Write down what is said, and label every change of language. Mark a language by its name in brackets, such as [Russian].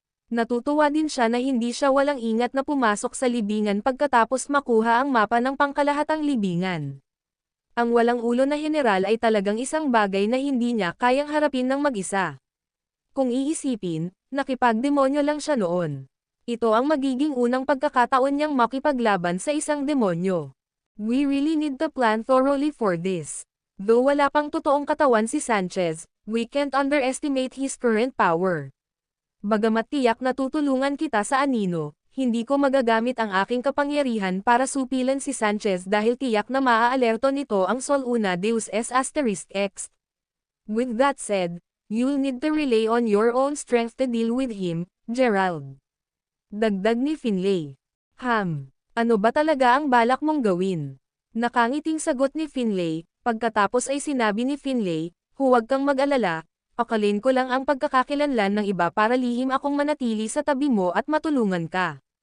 [Filipino] Natutuwa din siya na hindi siya walang ingat na pumasok sa libingan pagkatapos makuha ang mapa ng pangkalahatang libingan. Ang walang ulo na general ay talagang isang bagay na hindi niya kayang harapin ng mag-isa. Kung iisipin, nakipagdemonyo lang siya noon. Ito ang magiging unang pagkakataon niyang makipaglaban sa isang demonyo. [English] We really need to plan thoroughly for this. Though [Filipino] wala pang totoong katawan si Sanchez, [English] we can't underestimate his current power. [Filipino] Bagamat tiyak na tutulungan kita sa anino, hindi ko magagamit ang aking kapangyarihan para supilan si Sanchez dahil tiyak na maaalerto nito ang Sol Una Deus S *X. [English] With that said, you'll need to rely on your own strength to deal with him, Gerald. [Filipino] Dagdag ni Finlay. Ano ba talaga ang balak mong gawin? Nakangiting sagot ni Finlay, pagkatapos ay sinabi ni Finlay, huwag kang mag-alala, akalin ko lang ang pagkakakilanlan ng iba para lihim akong manatili sa tabi mo at matulungan ka.